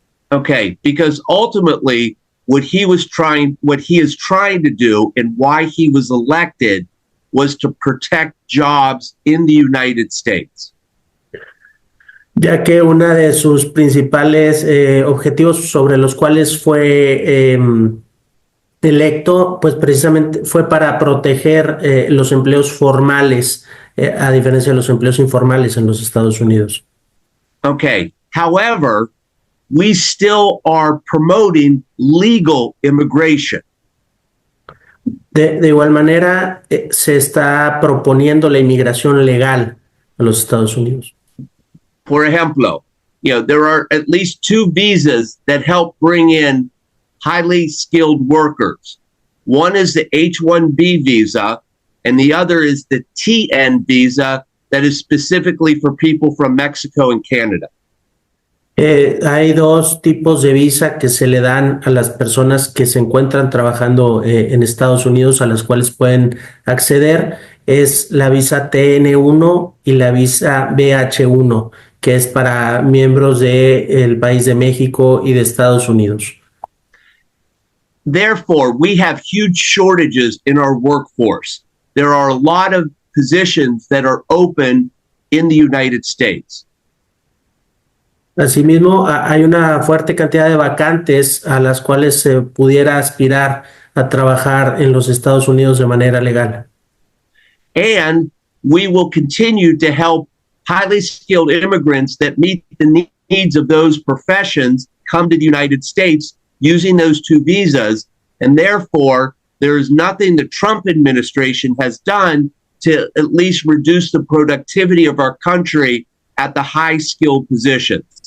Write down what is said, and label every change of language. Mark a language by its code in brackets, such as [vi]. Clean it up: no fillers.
[en] Okay, because ultimately what he is trying to do and why he was elected was to protect jobs in the United States. [es] Ya que uno de sus principales objetivos sobre los cuales fue electo, pues precisamente fue para proteger los empleos formales, a diferencia de los empleos informales en los Estados Unidos. [en] Okay, however, we still are promoting legal immigration. [es] De igual manera, se está proponiendo la inmigración legal a los Estados Unidos. [en] For example, there are at least 2 visas that help bring in highly skilled workers. One is the H-1B visa, and the other is the TN visa, that is specifically for people from Mexico and Canada. [es] Hay dos tipos de visa que se le dan a las personas que se encuentran trabajando en Estados Unidos, a las cuales pueden acceder. Es la visa TN1 y la visa BH1, que es para miembros del país de México y de Estados Unidos. [en] Therefore, we have huge shortages in our workforce. There are a lot of positions that are open in the United States. [es] Asimismo, hay una fuerte cantidad de vacantes a las cuales se pudiera aspirar a trabajar en los Estados Unidos de manera legal. [en] And we will continue to help highly skilled immigrants that meet the needs of those professions come to the United States using those two visas. And therefore, there is nothing the Trump administration has done to at least reduce the productivity of our country at the high skilled positions.